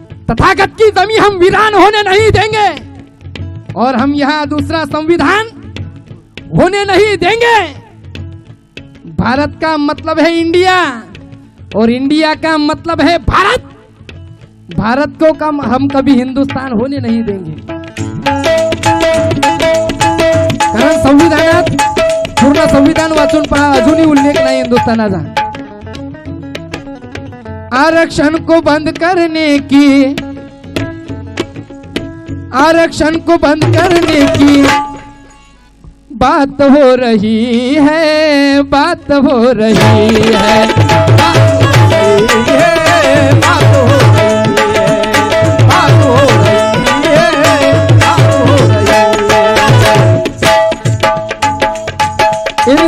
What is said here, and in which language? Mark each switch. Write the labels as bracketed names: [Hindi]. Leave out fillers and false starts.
[Hindi] तथागत की जमी हम वीरान होने नहीं देंगे और हम यहां दूसरा संविधान होने नहीं देंगे। भारत का मतलब है इंडिया और इंडिया का मतलब है भारत। भारत को हम कभी हिंदुस्तान होने नहीं देंगे। [Marathi] कारण संविधानात पूर्ण संविधान वाचून पहा, अजूनही उल्लेख नाही हिंदुस्थानाचा। [Hindi] आरक्षण को बंद करने की, आरक्षण को बंद करने की बात हो रही है, बात हो रही है, बात हो रही है, बात हो रही है, बात हो रही है।